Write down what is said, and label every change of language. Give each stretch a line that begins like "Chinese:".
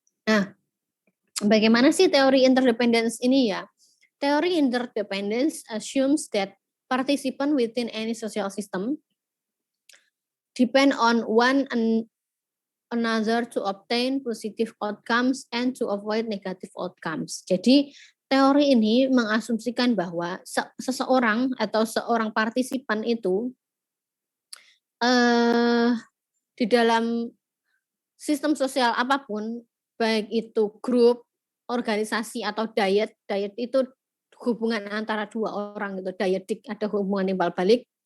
Indonesian: Nah, bagaimana sih teori interdependence ini ya?
English: Teori interdependence assumes that participant within any social system depend on one another to obtain positive outcomes and to avoid negative outcomes.
Indonesian: Jadi teori ini mengasumsikan bahwa seseorang atau seorang partisipan itu di dalam sistem sosial apapun, baik itu grup, organisasi atau diet itu hubungan antara 2 orang gitu, dietik, ada hubungan timbal balik.